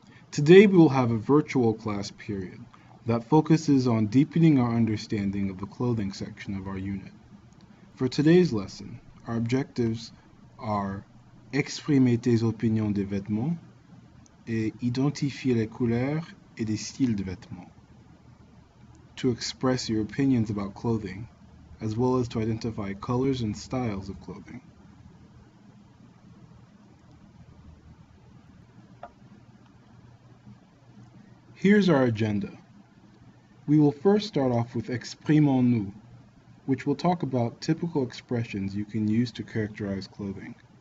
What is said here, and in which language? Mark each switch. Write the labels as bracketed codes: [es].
[en] Today we will have a virtual class period that focuses on deepening our understanding of the clothing section of our unit. For today's lesson, our objectives are [fr] exprimer tes opinions des vêtements et identifier les couleurs et des styles de vêtements. [en] To express your opinions about clothing, as well as to identify colors and styles of clothing. Here's our agenda. We will first start off with Exprimons-nous, which will talk about typical expressions you can use to characterize clothing.